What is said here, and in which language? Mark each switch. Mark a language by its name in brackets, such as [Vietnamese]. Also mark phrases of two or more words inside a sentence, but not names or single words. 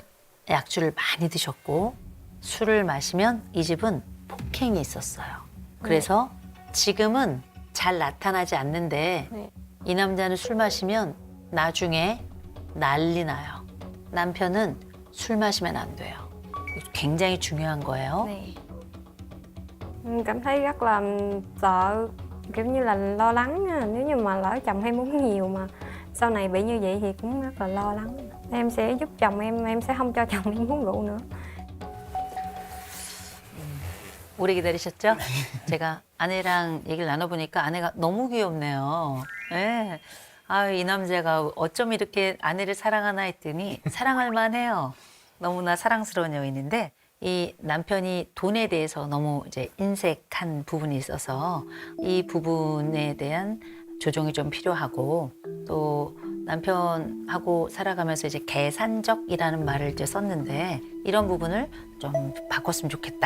[Korean] 약주를 많이 드셨고 술을 마시면 이 집은 폭행이 있었어요. 그래서 지금은 잘 나타나지 않는데 네. 이 남자는 술 마시면 나중에 난리 나요. 남편은 술 마시면 안 돼요. 굉장히 중요한 거예요. 네. [Vietnamese] Cảm thấy rất là sợ, kiểu như là lo lắng á. Nếu như mà lỡ chồng hay muốn nhiều mà sau này bị như vậy thì cũng rất là lo lắng. Em sẽ giúp chồng em sẽ không cho chồng em uống rượu nữa. [Korean] 오래 기다리셨죠? 제가 아내랑 얘기를 나눠보니까 아내가 너무 귀엽네요. 네. 아, 이 남자가 어쩜 이렇게 아내를 사랑하나 했더니 사랑할 만해요. 너무나 사랑스러운 여인인데 이 남편이 돈에 대해서 너무 이제 인색한 부분이 있어서 이 부분에 대한 조정이 좀 필요하고 또 남편하고 살아가면서 이제 계산적이라는 말을 이제 썼는데 이런 부분을 좀 바꿨으면 좋겠다.